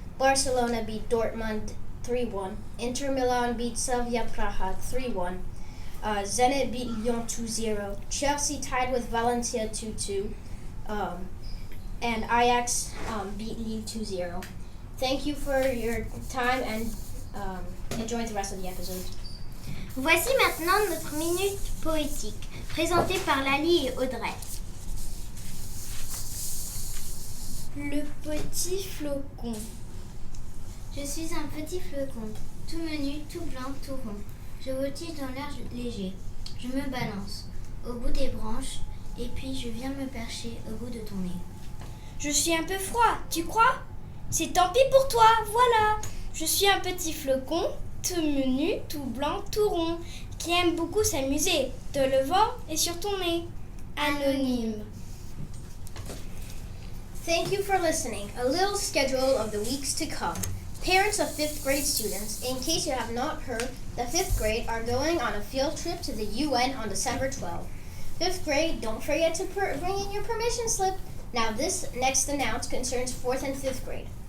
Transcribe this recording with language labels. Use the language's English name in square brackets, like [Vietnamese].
[English] Barcelona beat Dortmund 3-1. Inter Milan beat Slavia Praha 3-1. Zenit beat Lyon 2-0. Chelsea tied with Valencia 2-2. And Ajax beat Lille 2-0. Thank you for your time and enjoy the rest of the episode. [French] Voici maintenant notre minute poétique, présentée par Lali et Audrey. Le petit flocon. Je suis un petit flocon, tout menu, tout blanc, tout rond. Je voltige dans l'air léger. Je me balance au bout des branches et puis je viens me percher au bout de ton nez. Je suis un peu froid, tu crois? C'est tant pis pour toi, voilà. Je suis un petit flocon, tout menu, tout blanc, tout rond, qui aime beaucoup s'amuser, de le vent et sur ton nez. Anonyme. [English] Thank you for listening. A little schedule of the weeks to come. Parents of 5th grade students, in case you have not heard, the 5th grade are going on a field trip to the UN on December 12th. 5th grade, don't forget to bring in your permission slip. Now this next announce concerns 4th and 5th grade.